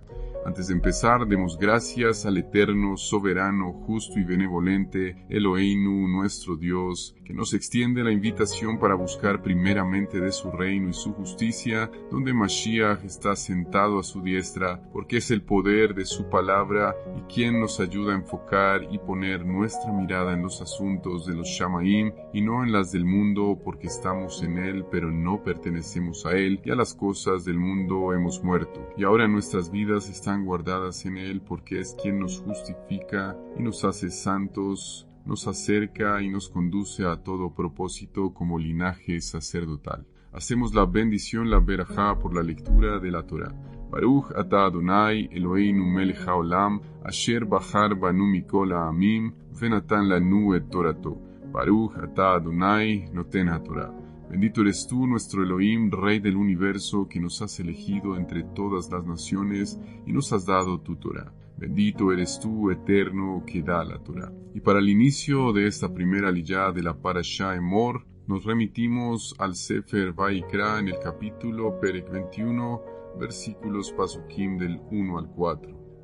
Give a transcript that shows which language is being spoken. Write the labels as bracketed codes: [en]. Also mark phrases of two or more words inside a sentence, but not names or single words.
[es] Antes de empezar, demos gracias al eterno, soberano, justo y benevolente Eloheinu, nuestro Dios, que nos extiende la invitación para buscar primeramente de su reino y su justicia, donde Mashiach está sentado a su diestra, porque es el poder de su palabra y quien nos ayuda a enfocar y poner nuestra mirada en los asuntos de los Shamaim y no en las del mundo, porque estamos en él, pero no pertenecemos a él, y a las cosas del mundo hemos muerto. Y ahora nuestras vidas están guardadas en él, porque es quien nos justifica y nos hace santos, nos acerca y nos conduce a todo propósito como linaje sacerdotal. Hacemos la bendición, la berajá, por la lectura de la Torá. [he] ברוך אתה אדוני אלוהינו מלך העולם, אשר בחר בנו מכל העמים, ונתן לנו את תורתו. ברוך אתה אדוני נותן התורה. [es] Bendito eres tú, nuestro Elohim, Rey del universo, que nos has elegido entre todas las naciones y nos has dado tu Torá. Bendito eres tú, eterno, que da la Torá. Y para el inicio de esta primera aliyá de la Parashá Emor, nos remitimos al Sefer Vaikra en el capítulo Perek 21, versículos Pasukim del 1 al 4.